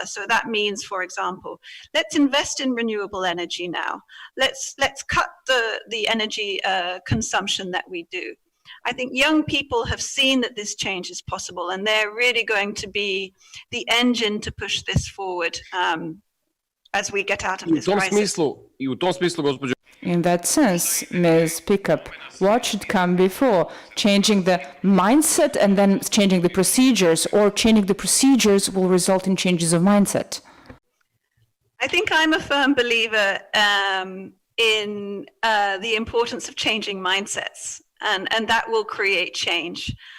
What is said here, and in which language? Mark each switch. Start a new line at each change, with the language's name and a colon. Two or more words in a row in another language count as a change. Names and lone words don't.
English: So that means, for example, let's invest in renewable energy now. Let's cut the energy consumption that we do. I think young people have seen that this change is possible, and they're really going to be the engine to push this forward as we get out of this crisis.
Croatian: U tom smislu, gospođo.
English: In that sense, Ms. Pickup, what should come before? Changing the mindset and then changing the procedures, or changing the procedures will result in changes of mindset? I think I'm a firm believer in the importance of changing mindsets, and that will create change.